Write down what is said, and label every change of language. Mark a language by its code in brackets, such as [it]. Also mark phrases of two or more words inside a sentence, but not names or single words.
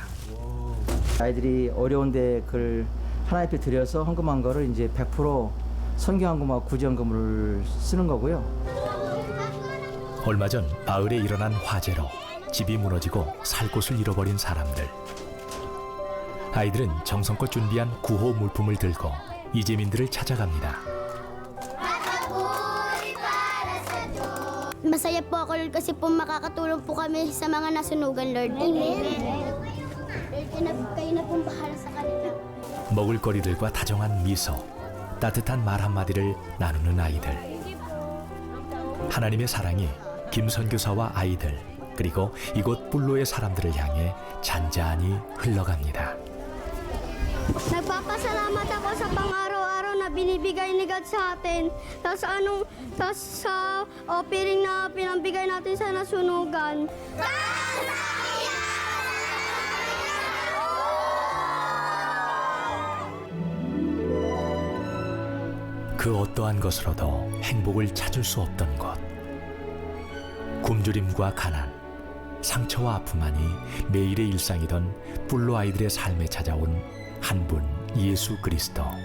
[ko] 아이들이 어려운데 그걸 하나님 앞에 드려서 헌금한 거를 이제 100% 선교헌금하고 구제헌금을 쓰는 거고요. 얼마 전 마을에 일어난 화재로 집이 무너지고 살 곳을 잃어버린 사람들. 아이들은 정성껏 준비한 구호 물품을 들고 이재민들을 찾아갑니다. [tl] Masaya po ako Lord kasi po makakatulong po kami sa mga nasunugan, Lord. Amen. Lord, kayo na pong bahala sa kanila. [ko] 먹을거리들과 다정한 미소, 따뜻한 말 한마디를 나누는 아이들. 하나님의 사랑이 김 선교사와 아이들, 그리고 이곳 뿔로의 사람들을 향해 잔잔히 흘러갑니다. [tl] Nagpapasalamat ako sa pang-araw-araw na binibigay ni God sa atin. Tapos sa offering na pinambigay natin sa nasunugan. [ko] 그 어떠한 것으로도 행복을 찾을 수 없던 것. 굶주림과 가난, 상처와 아픔만이 매일의 일상이던 뿔로 아이들의 삶에 찾아온 한 분 예수 그리스도.